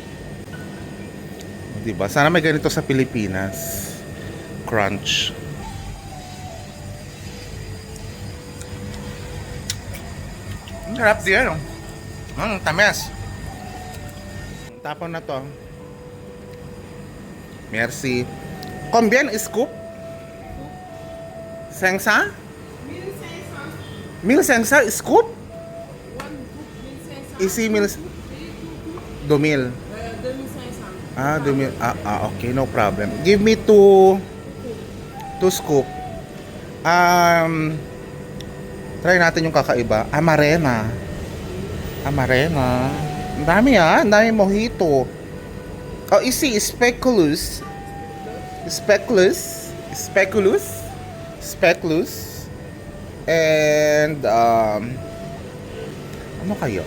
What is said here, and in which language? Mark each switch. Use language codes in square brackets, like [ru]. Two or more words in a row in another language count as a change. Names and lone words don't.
[tl] Diba? Sana may ganito sa Pilipinas. Crunch. Ang sarap din, no? Tamis. Tapon na to. [fr] Merci. Combien scoop? 500? 1500 scoop? Ici 2000. 2500. [en] Ah, 2000. Okay, no problem. Give me two scoop. [tl] Try natin yung kakaiba. Amarena. Amarena. Ang dami ang dami mojito. Oh, isi speculous. Speculous. Speculous. Speculous. And ano kayo?